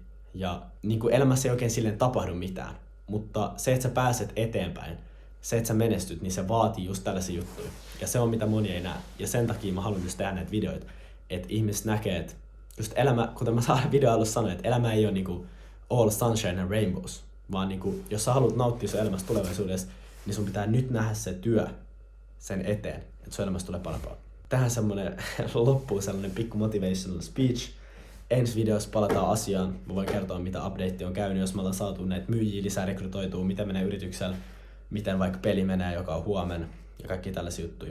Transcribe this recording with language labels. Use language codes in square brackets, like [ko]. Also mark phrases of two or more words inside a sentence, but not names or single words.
[fi] Ja niin kuin elämässä ei oikein silleen tapahdu mitään. Mutta se, että sä pääset eteenpäin, se, että sä menestyt, niin se vaatii just tällaisia juttuja. Ja se on mitä moni ei näe. Ja sen takia mä haluan just tehdä näitä videoita. Että ihmiset näkee, että just elämä, kuten mä videon alussa sanoin, että elämä ei ole niinku [en] all sunshine and rainbows. [fi] Vaan niinku, jos sä haluat nauttia sun elämästä tulevaisuudessa, niin sun pitää nyt nähdä se työ sen eteen, että sun elämästä tulee parempaa. Tähän semmonen loppuu sellainen pikku [en] motivational speech. [fi] Ensi videossa palataan asiaan. Mä voin kertoa, mitä update on käynyt, jos me ollaan saatu näitä myyjiä lisää rekrytoitua, mitä menee yrityksellä, miten vaikka peli menee, joka on huomenna ja kaikki tällaisia juttuja.